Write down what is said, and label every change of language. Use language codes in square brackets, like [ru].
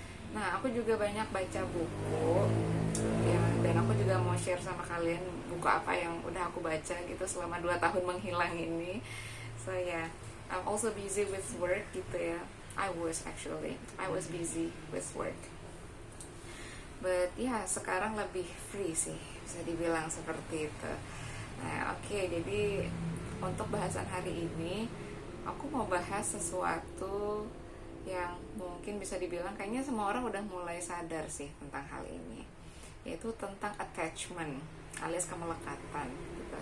[id] Nah, aku juga banyak baca buku ya, dan aku juga mau share sama kalian buku apa yang udah aku baca gitu selama 2 tahun menghilang ini. [en] So yeah, I'm also busy with work gitu ya. I was busy with work. [id] But ya, sekarang lebih free sih, bisa dibilang seperti itu. Nah, oke, jadi untuk bahasan hari ini aku mau bahas sesuatu yang mungkin bisa dibilang kayaknya semua orang udah mulai sadar sih tentang hal ini, yaitu tentang attachment alias kemelekatan gitu.